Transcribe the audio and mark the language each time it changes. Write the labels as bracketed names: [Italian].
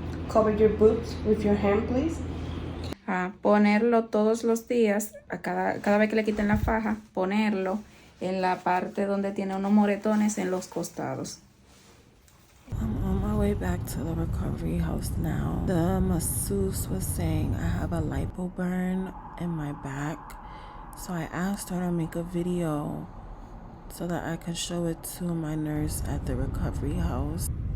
[English] Cover your boobs with your hand, please. [Spanish] Ponerlo todos los días, a cada vez que le quiten la faja, ponerlo en la parte donde tiene unos moretones en los costados. [English] I'm on my way back to the recovery house now. The masseuse was saying I have a lipo burn in my back. So I asked her to make a video so that I could show it to my nurse at the recovery house.